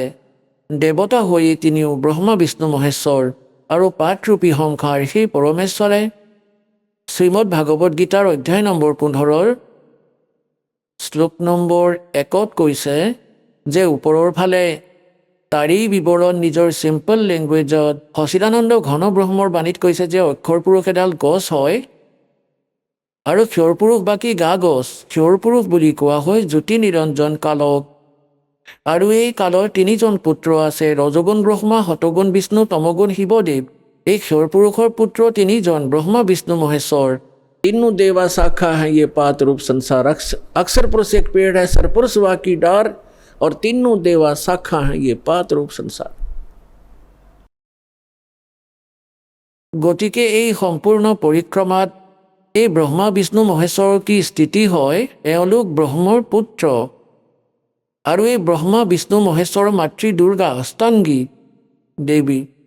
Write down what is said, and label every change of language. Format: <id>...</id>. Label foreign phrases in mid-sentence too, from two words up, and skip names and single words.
<as>দেৱতা হৈ তিনিও ব্ৰহ্মা বিষ্ণু মহেশ্বৰ, আৰু পাতৰূপী সংসাৰ সেই পৰমেশ্বৰে শ্ৰীমদ ভাগৱত গীতাৰ অধ্যায় নম্বৰ 15 শ্লোক নম্বৰ 1 কৈছে যে ওপৰৰ ফালে তাৰেই বিৱৰণ নিজৰ</as> <en>simple languageত</en> <as>সচিদানন্দ ঘন ব্ৰহ্মৰ বাণীত কৈছে যে অক্ষৰ পুৰুষ এডাল গছ হয় আৰু ক্ষৰ পুৰুষ বাকী গা গছ। ক্ষৰ পুৰুষ বুলি কোৱা হয় জ্যোতি নিৰঞ্জন কালক। আৰু এই কালৰ 3জন পুত্ৰ আছে, ৰজগুণ ব্ৰহ্মা, সতগুণ বিষ্ণু, তমগুণ শিৱদেৱ। এই ক্ষৰ পুৰুষৰ পুত্ৰ 3জন, ব্ৰহ্মা বিষ্ণু মহেশ্বৰ।</as> <hi>तीनों देवा शाखा है ये पात रूप संसार। अक्षर पुरुष एक पेड़ है, सरपुरुष वा की डार, और तीनों देवा शाखा हैं ये पात रूप संसार।</hi> <as>গতিকে এই সম্পূৰ্ণ পৰিক্ৰমাত এই ব্ৰহ্মা বিষ্ণু মহেশ্বৰৰ কি স্থিতি হয়, এওঁলোক ব্ৰহ্মৰ পুত্ৰ আৰু এই ব্ৰহ্মা বিষ্ণু মহেশ্বৰৰ মাতৃ দুৰ্গা অষ্টাংগী দেৱী।</as>